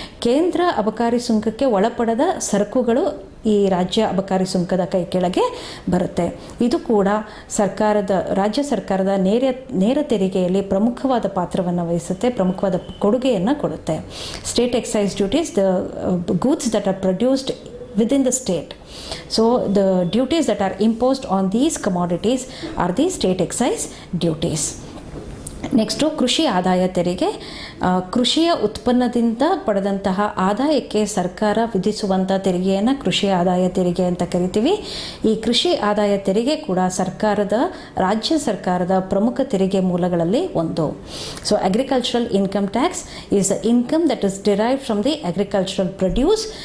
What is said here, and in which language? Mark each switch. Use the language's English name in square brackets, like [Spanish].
[Kannada] ಕೇಂದ್ರ ಅಬಕಾರಿ ಸುಂಕಕ್ಕೆ ಒಳಪಡದ ಸರಕುಗಳು ಈ ರಾಜ್ಯ ಅಬಕಾರಿ ಸುಂಕದ ಕೈ ಕೆಳಗೆ ಬರುತ್ತೆ. ಇದು ಕೂಡ ರಾಜ್ಯ ಸರ್ಕಾರದ ನೇರ ತೆರಿಗೆಯಲ್ಲಿ ಪ್ರಮುಖವಾದ ಪಾತ್ರವನ್ನು ವಹಿಸುತ್ತೆ, ಪ್ರಮುಖವಾದ ಕೊಡುಗೆಯನ್ನು ಕೊಡುತ್ತೆ. [English] State excise duties, the goods that are produced within the state. So the duties that are imposed on these commodities are the state excise duties. [Kannada] Next ಕೃಷಿ ಆದಾಯ ತೆರಿಗೆ. ಕೃಷಿಯ ಉತ್ಪನ್ನದಿಂದ ಪಡೆದಂತಹ ಆದಾಯಕ್ಕೆ ಸರ್ಕಾರ ವಿಧಿಸುವಂಥ ತೆರಿಗೆಯನ್ನು ಕೃಷಿ ಆದಾಯ ತೆರಿಗೆ ಅಂತ ಕರಿತೀವಿ. ಈ ಕೃಷಿ ಆದಾಯ ತೆರಿಗೆ ಕೂಡ ರಾಜ್ಯ ಸರ್ಕಾರದ ಪ್ರಮುಖ ತೆರಿಗೆ ಮೂಲಗಳಲ್ಲಿ ಒಂದು. [English] So agricultural income tax is the income that is derived from the agricultural produce.